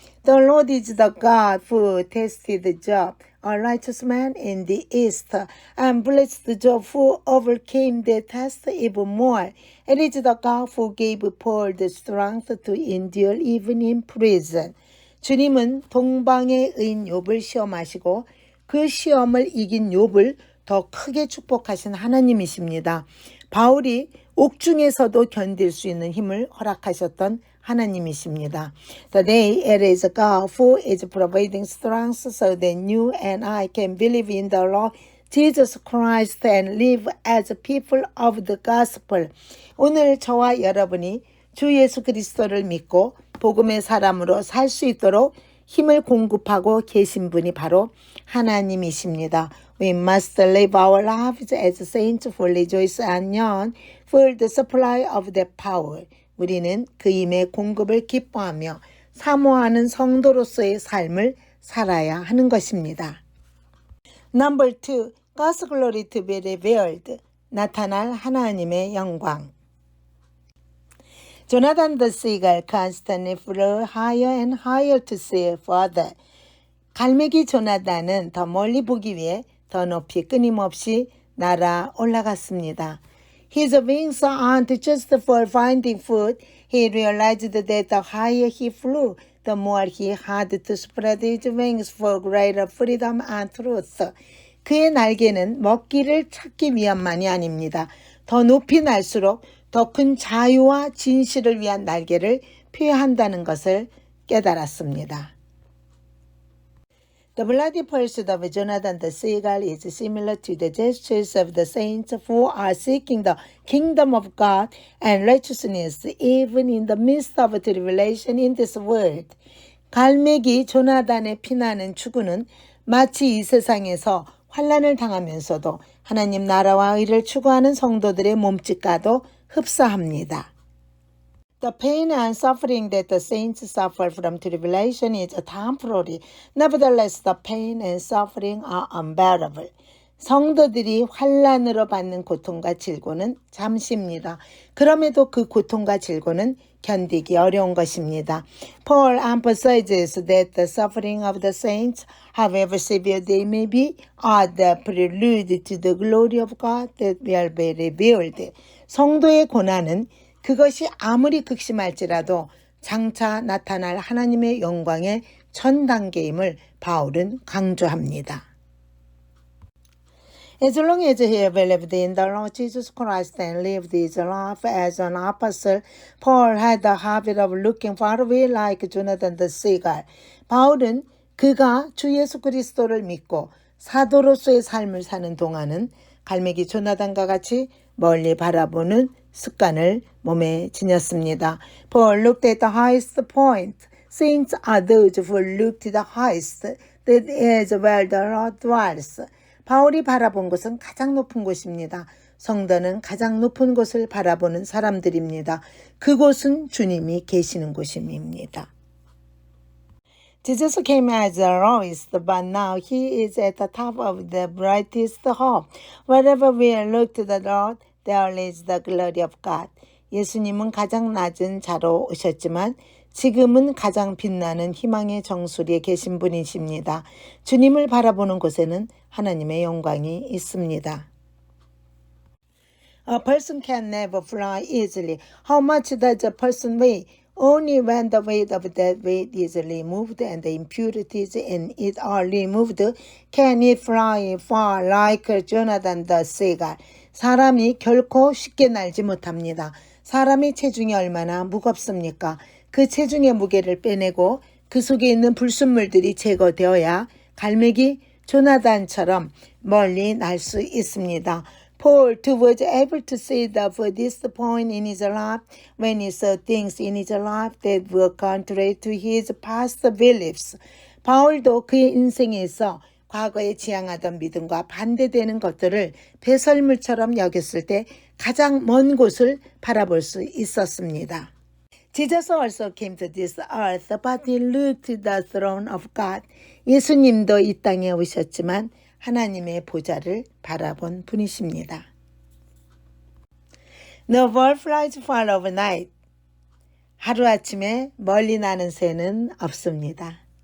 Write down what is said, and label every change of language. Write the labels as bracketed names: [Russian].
[English] The Lord is the God who tested Job, a righteous man in the east, and blessed Job who overcame the test even more. It is the God who gave Paul the strength to endure even in prison. [Korean] 주님은 동방의 의인 욥을 시험하시고 그 시험을 이긴 욥을 더 크게 축복하신 하나님이십니다. 바울이 옥중에서도 견딜 수 있는 힘을 허락하셨던 하나님이십니다. [English] Today it is God who is providing strength so that you and I can believe in the Lord Jesus Christ and live as people of the gospel. [Korean] 오늘 저와 여러분이 주 예수 그리스도를 믿고 복음의 사람으로 살 수 있도록 힘을 공급하고 계신 분이 바로 하나님이십니다. [English] We must live our lives as saints who rejoice and yearn for the supply of that power. [Korean] 우리는 그 힘의 공급을 기뻐하며 사모하는 성도로서의 삶을 살아야 하는 것입니다. [English] Number 2. God's glory to be revealed. [Korean] 나타날 하나님의 영광. [English] Jonathan the seagull constantly flew higher and higher to see further. [Korean] 갈매기 조나단은 더 멀리 보기 위해 더 높이 끊임없이 날아 올라갔습니다. [English] His wings aren't just for finding food. He realized that the higher he flew, the more he had to spread his wings for greater freedom and truth. [Korean] 그의 날개는 먹기를 찾기 위함만이 아닙니다. 더 높이 날수록 더 큰 자유와 진실을 위한 날개를 표현한다는 것을 깨달았습니다. [English] The bloody pursuit of Jonathan the seagull is similar to the gestures of the saints who are seeking the kingdom of God and righteousness even in the midst of tribulation in this world. [Korean] 갈매기 조나단의 피나는 추구는 마치 이 세상에서 환난을 당하면서도 하나님 나라와 의를 추구하는 성도들의 몸짓과도 흡사합니다. [English] The pain and suffering that the saints suffer from tribulation is temporary. Nevertheless, the pain and suffering are unbearable. [Korean] 성도들이 환난으로 받는 고통과 질고는 잠시입니다. 그럼에도 그 고통과 질고는 견디기 어려운 것입니다. [English] Paul emphasizes that the suffering of the saints, however severe they may be, are the prelude to the glory of God that will be revealed. [Korean] 성도의 고난은 그것이 아무리 극심할지라도 장차 나타날 하나님의 영광의 전 단계임을 바울은 강조합니다. [English] As long as he believed in the Lord Jesus Christ and lived his life as an apostle, Paul had the habit of looking far away like Jonathan the seagull. [Korean] 바울은 그가 주 예수 그리스도를 믿고 사도로서의 삶을 사는 동안은 갈매기 조나단과 같이 멀리 바라보는 습관을 몸에 지녔습니다. [English] Paul looked at the highest point. Saints are those who look to the highest. That is where the Lord dwells. [Korean] 바울이 바라본 곳은 가장 높은 곳입니다. 성도는 가장 높은 곳을 바라보는 사람들입니다. 그곳은 주님이 계시는 곳입니다. [English] Jesus came as a lowest, but now he is at the top of the brightest hope. Wherever we look to the Lord, there is the glory of God. [Korean] 예수님은 가장 낮은 자로 오셨지만 지금은 가장 빛나는 희망의 정수리에 계신 분이십니다. 주님을 바라보는 곳에는 하나님의 영광이 있습니다. [English] A person can never fly easily. How much does a person weigh? Only when the weight of that weight is removed and the impurities in it are removed can it fly far like Jonathan the seagull. [Korean] 사람이 결코 쉽게 날지 못합니다. 사람의 체중이 얼마나 무겁습니까? 그 체중의 무게를 빼내고 그 속에 있는 불순물들이 제거되어야 갈매기 조나단처럼 멀리 날 수 있습니다. [English] Paul too was able to see the furthest point in his life when he saw things in his life that were contrary to his past beliefs. [Korean] 바울도 그의 인생에서 과거에 지향하던 믿음과 반대되는 것들을 배설물처럼 여겼을 때 가장 먼 곳을 바라볼 수 있었습니다. [English] Jesus also came to this earth, but he looked to the throne of God. [Korean] 예수님도 이 땅에 오셨지만 하나님의 보좌를 바라본 분이십니다. [English] The bird flies far overnight. [Korean] 하루아침에 멀리 나는 새는 없습니다.